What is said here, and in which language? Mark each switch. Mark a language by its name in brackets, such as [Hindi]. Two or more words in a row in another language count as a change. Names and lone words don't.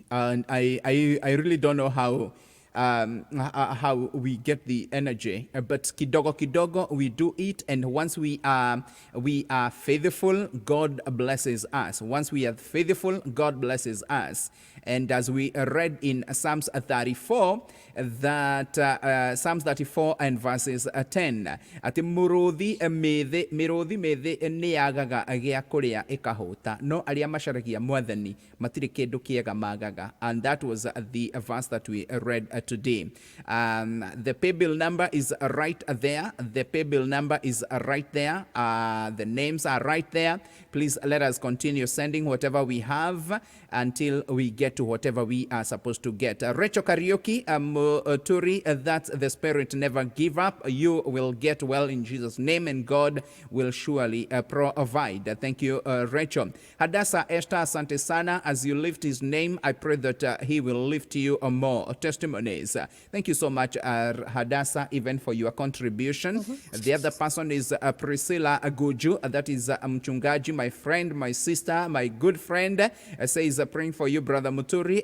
[English] And I really don't know how we get the energy, but kidogo we do it, and once we are faithful, God blesses us. Once we are faithful, God blesses us. And as we read in Psalms 34, that Psalms 34 and verses 10, [Kikuyu] ati muruthi methe niyagaga gĩa kũrĩa ĩkahũta, no arĩa macaragia mwathani matirĩ kĩndũ kĩega magaga. [English] And that was the verse that we read today. The pay bill number is right there. The names are right there. Please let us continue sending whatever we have until we get to whatever we are supposed to get. Rachel Karaoke, Muturi, that's the spirit, never give up. You will get well in Jesus' name, and God will surely provide. Thank you, Rachel. Hadassah Esther, [Swahili] asante sana. [English] As you lift his name, I pray that he will lift you more testimonies. Thank you so much, Hadassah, even for your contribution. The other person is Priscilla Aguju. That is Mchungaji, my friend, my sister, my good friend. Says praying for you, Brother Muturi.